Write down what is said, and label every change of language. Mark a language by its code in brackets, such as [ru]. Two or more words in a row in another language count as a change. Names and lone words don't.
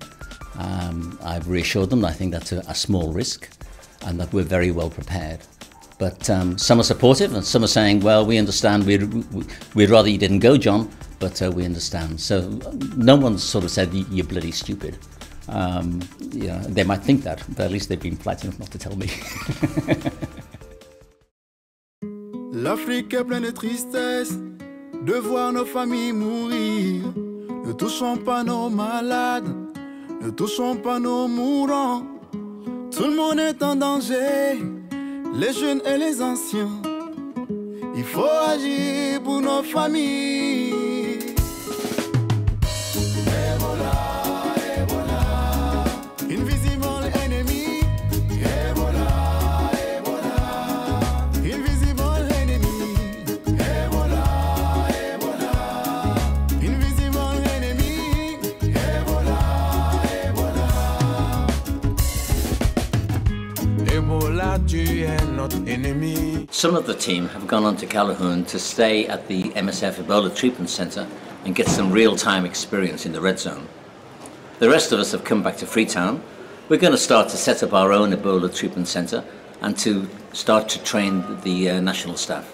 [en] I've reassured them that I think that's a small risk and that we're very well prepared. But some are supportive and some are saying, well, we understand, we'd rather you didn't go, John, but we understand. So no one's sort of said, you're bloody stupid. They might think that, but at least they've been polite enough not to tell me. [fr] L'Afrique est pleine de tristesse, de voir nos familles mourir. Ne touchons pas nos malades, ne touchons pas nos mourants. Tout le monde est en danger. Les jeunes et les anciens, il faut agir pour nos familles. [en] Ebola, Ebola, invisible enemy. Ebola, Ebola, invisible enemy. Ebola, Ebola, invisible enemy. Ebola, Ebola. Ebola, [fr] tu es notre ennemi. [en] Some of the team have gone on to Calhoun to stay at the MSF Ebola Treatment Centre and get some real-time experience in the red zone. The rest of us have come back to Freetown. We're going to start to set up our own Ebola Treatment Centre and to start to train the national staff.